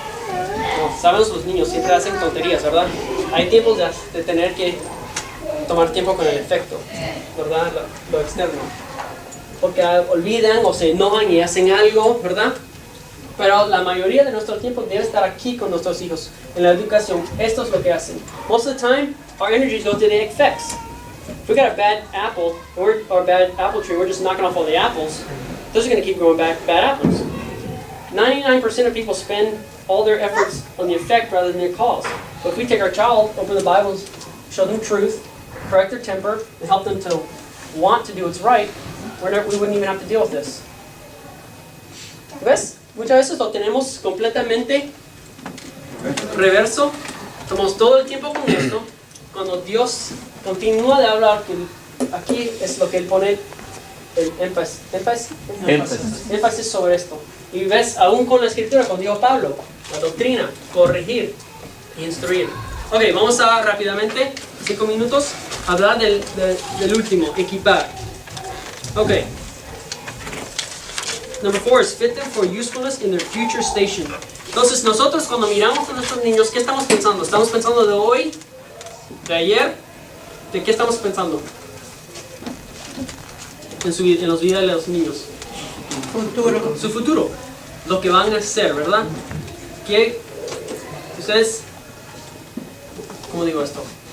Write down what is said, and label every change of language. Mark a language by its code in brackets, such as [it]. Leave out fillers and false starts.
[es] No, sabemos, los niños siempre hacen tonterías, ¿verdad? Hay tiempos de tener que tomar tiempo con el efecto, ¿verdad? Lo externo. Porque olvidan o se enojan y hacen algo, ¿verdad? Pero la mayoría de nuestro tiempo debe estar aquí con nuestros hijos, en la educación. Esto es lo que hacen. [en] Most of the time, our energies go to the effects. If we got a bad apple, or a bad apple tree, we're just knocking off all the apples. Those are going to keep growing back bad apples. 99% of people spend all their efforts on the effect rather than the cause. But if we take our child, open the Bible, show them truth, correct their temper, and help them to want to do what's right, we wouldn't even have to deal with this. [es] ¿Ves? Muchas veces lo tenemos completamente reverso. Tomamos todo el tiempo con esto. Cuando Dios continúa de hablar, aquí es lo que Él pone el énfasis sobre esto. Y ves, aún con la escritura, como dijo Pablo, la doctrina, corregir e instruir. Ok, vamos a rápidamente, 5 minutos, hablar del último, equipar. Ok. [en] Number 4 is fit them for usefulness in their future station. [es] Entonces nosotros cuando miramos a nuestros niños, ¿qué estamos pensando? ¿Estamos pensando de hoy? ¿De ayer? ¿De qué estamos pensando? En los vidas de los niños. Futuro. Su futuro. Lo que van a hacer, ¿verdad? Que ustedes... ¿Cómo digo esto?